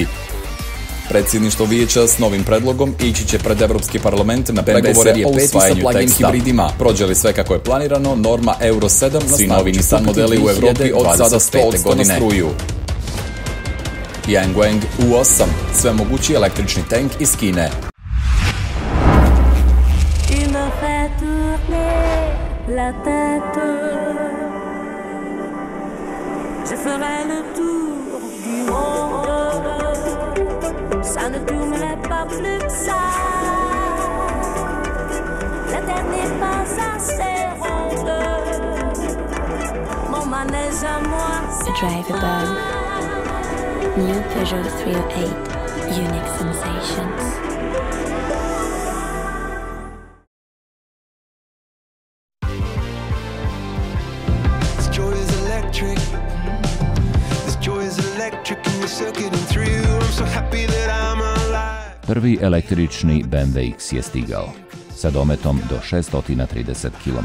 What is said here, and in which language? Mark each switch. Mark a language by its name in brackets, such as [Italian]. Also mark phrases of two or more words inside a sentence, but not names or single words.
[Bosnian] Predsjedništvo vijeća s novim predlogom ići će pred Evropski parlament na pregovore o usvajanju teksta. Hibridima. Prođe li sve kako je planirano, norma Euro 7 svi novi Nissan modeli u Evropi od sada 100% na struju. Yangwang U8, sve mogući električni tank iz Kine. [French] Ça ne tournerait pas plus que ça. La terre n'est pas assez ronde. Mon manège à moi, c'est drivable. [English] New Peugeot 308, unique sensations. This joy is electric. This joy is electric and we're circuiting through. I'm so happy that I'm alive. [Bosnian] Prvi električni BMW X je stigao, sa dometom do 630 km.